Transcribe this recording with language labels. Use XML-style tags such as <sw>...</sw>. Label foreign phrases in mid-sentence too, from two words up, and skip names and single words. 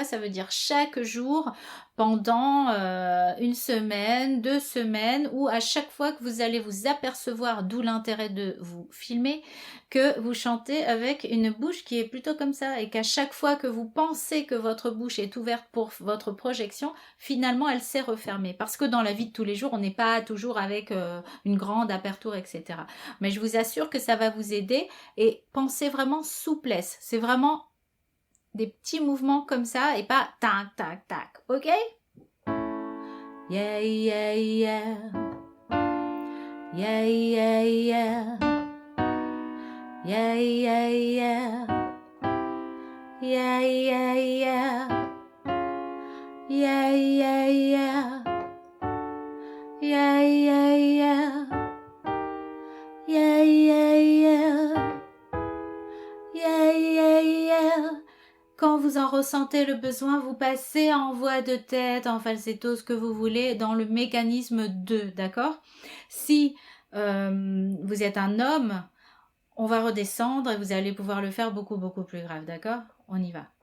<fr>Ça veut dire chaque jour pendant une semaine, 2 semaines, ou à chaque fois que vous allez vous apercevoir, d'où l'intérêt de vous filmer, que vous chantez avec une bouche qui est plutôt comme ça et qu'à chaque fois que vous pensez que votre bouche est ouverte pour votre projection, finalement elle s'est refermée. Parce que dans la vie de tous les jours, on n'est pas toujours avec une grande aperture, etc. Mais je vous assure que ça va vous aider et pensez vraiment souplesse. C'est vraiment des petits mouvements comme ça et pas tac, tac, tac. Ok?</fr> <en>Yeah, yeah, yeah. Yeah, yeah, yeah. Yeah, yeah, yeah. Yeah, yeah, yeah. Yeah, yeah, yeah. Yeah, yeah, yeah. Yeah, yeah, yeah. Yeah, yeah, yeah.</en> <fr>Quand vous en ressentez le besoin, vous passez en voix de tête, en falsetto, ce que vous voulez, dans le mécanisme 2, d'accord? Si vous êtes un homme, on va redescendre et vous allez pouvoir le faire beaucoup plus grave, d'accord? On y va.</fr>